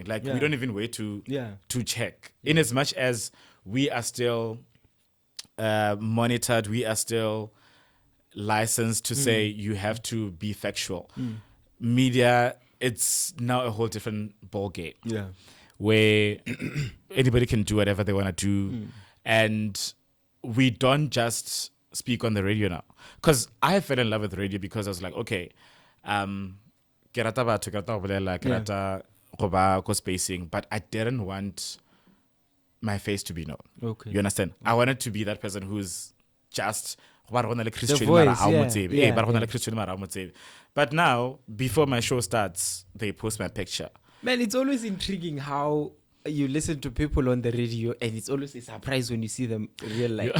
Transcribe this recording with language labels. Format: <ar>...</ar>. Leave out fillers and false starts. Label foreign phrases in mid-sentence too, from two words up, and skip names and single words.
<en>Like we don't even wait to check. In as much as we are still monitored, we are still licensed to say you have to be factual. Media, it's now a whole different ball game. Where anybody can do whatever they want to do. And we don't just speak on the radio now. Because I fell in love with radio because I was like,</en> <nso>okay, ke rata batho, ke rata go bolela, ke rata go ba ko spacing,</nso> <en>but I didn't want my face to be known. Okay. You understand? I wanted to be that person who's just The voice, but now, before my show starts, they post my picture. Man, it's always intriguing how you listen to people on the radio, and it's always a surprise when you see them in real life.</en>